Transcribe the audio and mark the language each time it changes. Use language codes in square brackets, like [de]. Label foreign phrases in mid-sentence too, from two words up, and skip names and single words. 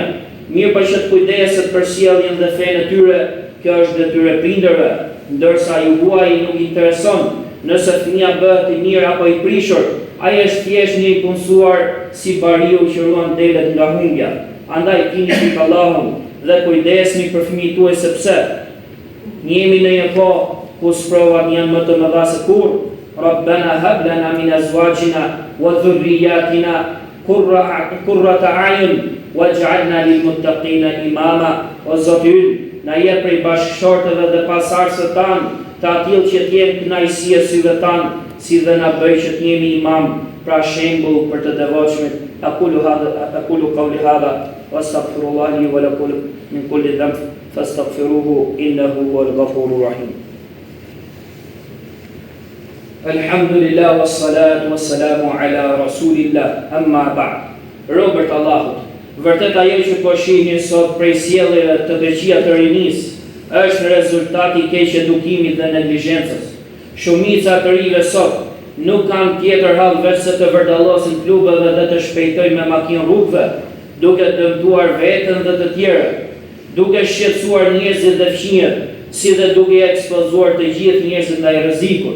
[sq] Mirë për që të kujdeset për sjelljen dhe fenë e tyre, kjo është detyrë e prindërve, ndërsa ju huaj nuk intereson nëse fëmia bëhet i mirë apo i prishur, ai është thjesht një i punësuar si bariu që ruan delet nga humbja. Andaj kini frikë Allahun dhe kujdesni për fëmijët tuaj, sepse jemi në një kohë ku sprovat janë më të mëdha se kurrë. [ar] ربنا هب لنا من أزواجنا وذرياتنا قرة أعين واجعلنا للمتقين إماما. [sq] O Zoti ynë, na jep prej bashkëshortëve dhe pasardhësve tan të atill që të jenë kënaqësi e syve tan, si dhe na bëj që të jemi imam, pra shembull për të devotshmit. [ar] أقول قولي هذا وأستغفر الله ولكم من كل ذنب فاستغفروه إنه هو الغفور الرحيم. الحمد لله والصلاة والسلام على رسول الله أما بعد. [sq] Robert Allahut, vërtet ajo që po shihni sot prej sjelljeve të këqija të rinisë është rezultati i keq edukimit dhe neglizhencës. Shumica të rive sot nuk kanë tjetër hall veç se të vërdallosin klubeve dhe të shpejtojnë me makinë rrugëve, duke dëmtuar veten dhe të tjerët, duke shqetësuar njerëzit dhe fëmijët, si dhe duke ekspozuar të gjithë njerëzit ndaj rrezikut.